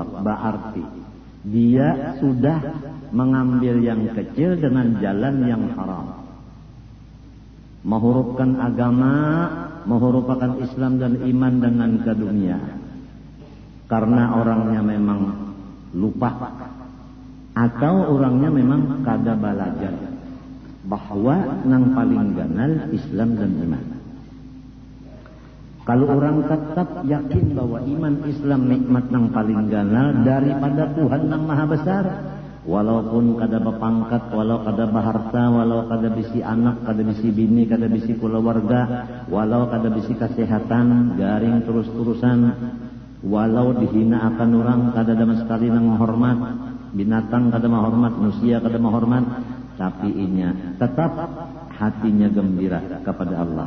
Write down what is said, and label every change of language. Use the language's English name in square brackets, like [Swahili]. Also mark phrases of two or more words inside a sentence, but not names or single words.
[Indonesian] Berarti dia sudah mengambil yang kecil dengan jalan yang haram. Menghurufkan agama, menghurufkan Islam dan iman dengan ke dunia. Karena orangnya memang lupa atau orangnya memang kada belajar bahwa [Banjar] nang paling ganal [Indonesian] Islam dan iman. [Banjar] Kalau orang tetap yakin bahwa iman Islam nikmat yang paling ganal daripada Tuhan yang maha besar, walaupun kada berpangkat, walau kada berharta, walau kada bisi anak, kada bisi bini, kada bisi keluarga, walau kada bisi kesehatan, garing terus-terusan, walau dihina akan orang, kada ada sekali nang hormat, binatang kada menghormat, manusia kada menghormat, tapi inya tetap hatinya gembira kepada Allah.